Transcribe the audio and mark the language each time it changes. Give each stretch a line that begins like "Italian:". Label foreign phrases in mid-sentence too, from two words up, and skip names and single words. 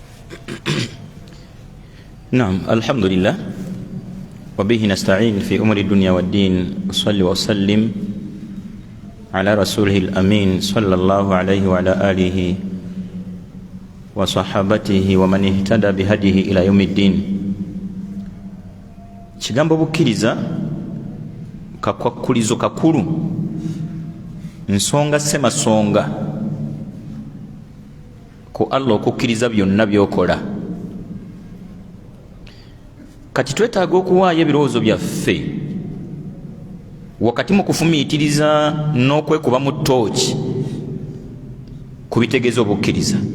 Arabic: Naam, الحمد لله وبه نستعين في أمور الدنيا والدين. صل وسلم على رسوله الأمين صلى الله عليه وعلى آله وصحابته ومن اهتدى بهداه إلى يوم الدين.
Ganda: Kigambo bukkiriza kakwakulizo kakulu, nsonga semasonga ku Allah okukkiriza byonna byokola. Kati twetaaga okuwaayo ebirowoozo byaffe wakati mu kufumiitiriza n'okwekuba mu ttooki ku bitegeeza obukkiriza.